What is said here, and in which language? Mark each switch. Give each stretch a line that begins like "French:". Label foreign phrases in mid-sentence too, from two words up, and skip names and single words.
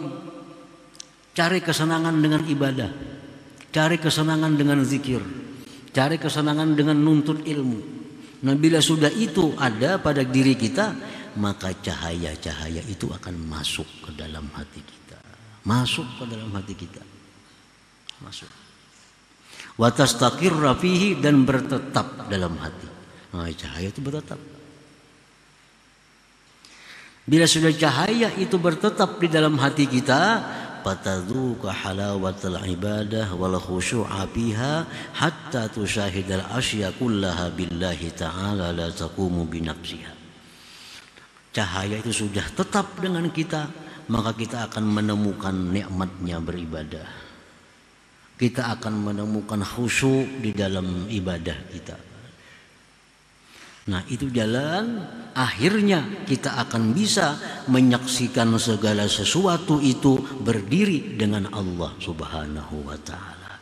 Indonesian: Cari kesenangan dengan ibadah, cari kesenangan dengan zikir, cari kesenangan dengan nuntut ilmu. Nah, bila sudah itu ada pada diri kita, maka cahaya-cahaya itu akan masuk ke dalam hati kita. Masuk ke dalam hati kita. Masuk.
Arabic: وتستقر فيه,
Indonesian: dan bertetap dalam hati. Nah, cahaya itu bertetap. Bila sudah cahaya itu bertetap di dalam hati kita,
Arabic: فتذوق حلاوة العبادة والخشوع فيها حتى تشاهد الأشياء كلها بالله تعالى لا تقوم بنفسها.
Indonesian: Cahaya itu sudah tetap dengan kita, maka kita akan menemukan nikmatnya beribadah. Kita akan menemukan khusyuk di dalam ibadah kita. Nah, itu jalan akhirnya kita akan bisa menyaksikan segala sesuatu itu berdiri dengan Allah
Arabic: سبحانه وتعالى.